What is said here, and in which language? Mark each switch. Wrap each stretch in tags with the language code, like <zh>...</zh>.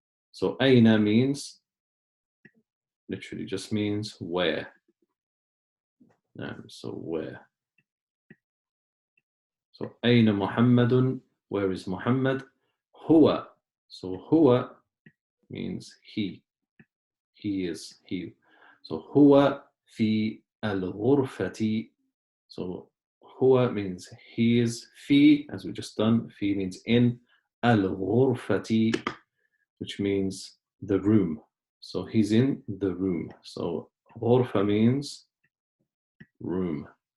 <en>So أين means, literally just means where. So where. So</en> <ar>أين محمد?</ar> <en>Where is Muhammad? هو. So هو means he. He is he.</en> <ar>So هو في الغرفة.</ar> <en>So هو means he is. في, as we just done, في means in. الغرفة, which means the room. So he's in the room. So غرفة means room.</en>